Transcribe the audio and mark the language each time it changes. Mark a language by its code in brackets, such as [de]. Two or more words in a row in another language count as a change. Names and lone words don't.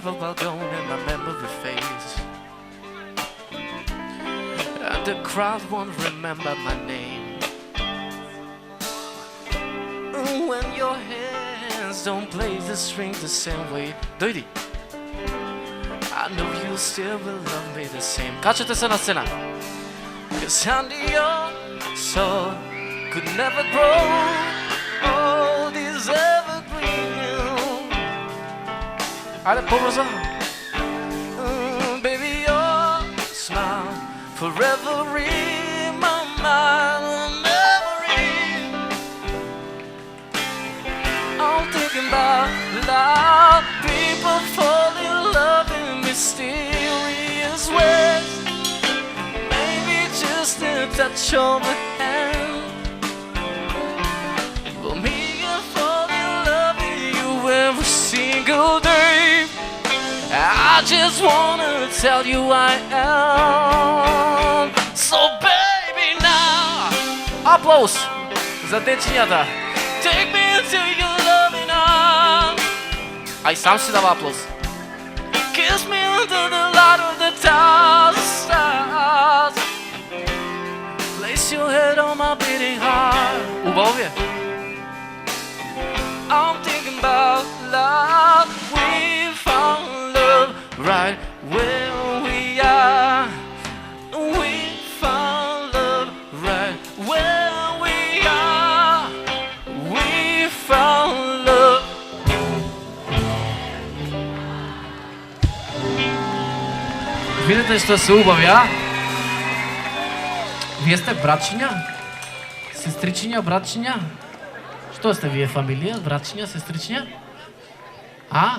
[en] gone and my memory fades, and the crowd won't remember my name. When your hands don't play the string the same way, dojdi, I know you still will love me the same. [mk] Качате се на сцена. [en] 'Cause honey, your soul could never grow old is evergreen. [bg] Айде по-бързо. [en] Baby, your smile forever in my mind, memory. I'm thinking about love. People fall in love in mysterious ways. Maybe just a touch of a hand. For me, I fall in love with you every single day. I just wanna tell you I am. So baby now, applause [mk] за дечињата. [en] Take me into your loving arms. [mk] Ај сам си дава аплауз. [en] Kiss me under the light of the stars. Place your head on my beating heart. [mk] Убаво ви е. [en] I'm thinking about love. We found love right where we are. We found love right where we are. We found love. [mk] Видите што се убави, а? Вие сте братчиња? Сестричиња, братчиња? Што сте вие, фамилија? Братчиња, сестричиња? А?